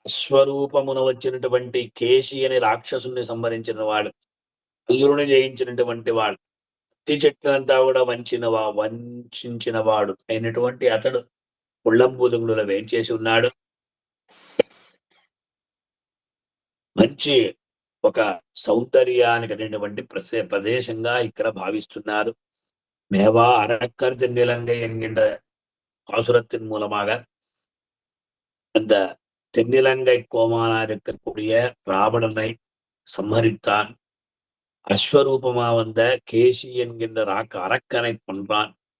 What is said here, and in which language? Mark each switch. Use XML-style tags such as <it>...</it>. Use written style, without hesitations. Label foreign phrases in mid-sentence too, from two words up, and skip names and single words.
<te>అశ్వరూపమున వచ్చినటువంటి కేశి అనే రాక్షసుని సంహరించిన వాడు, అల్లుని జయించినటువంటి వాడు, అత్తి చెట్లంతా కూడా వంచిన వాడు అయినటువంటి అతడు పుల్లంబూదుగుడులో వేంచేసి ఉన్నాడు. మంచి ఒక సౌందర్యానికి అనేటువంటి ప్రదేశంగా ఇక్కడ భావిస్తున్నారు.</te> <ta>மேவா அரக்கர் தென்னிலங்கை என்கின்ற பாசுரத்தின் மூலமாக அந்த தென்னிலங்கை கோமானா இருக்கக்கூடிய ராவணனை சம்ஹரித்தான். அஸ்வரூபமா வந்த கேசி என்கின்ற அரக்கனை கொன்றான்.</ta>